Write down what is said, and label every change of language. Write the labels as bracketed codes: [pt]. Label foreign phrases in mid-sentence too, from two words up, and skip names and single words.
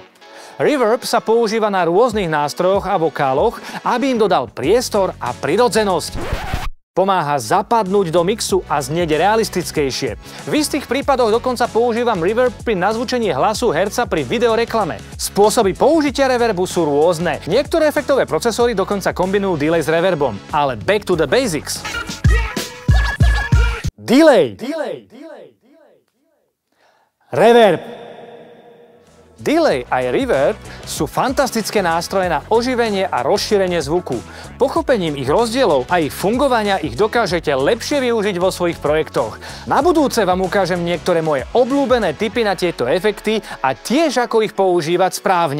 [sk] Reverb sa používa na rôznych nástrojoch a vokáloch, aby im dodal priestor a prirodzenosť. Pomáha zapadnúť do mixu a znieť realistickejšie. V istých prípadoch dokonca používam reverb pri nazvučení hlasu herca pri videoreklame. Spôsoby použitia reverbu sú rôzne. Niektoré efektové procesory dokonca kombinujú delay s reverbom. Ale [en] back to the basics. [sk] Delay. Reverb. Delay aj reverb sú fantastické nástroje na oživenie a rozšírenie zvuku. Pochopením ich rozdielov a ich fungovania ich dokážete lepšie využiť vo svojich projektoch. Na budúce vám ukážem niektoré moje obľúbené tipy na tieto efekty a tiež ako ich používať správne.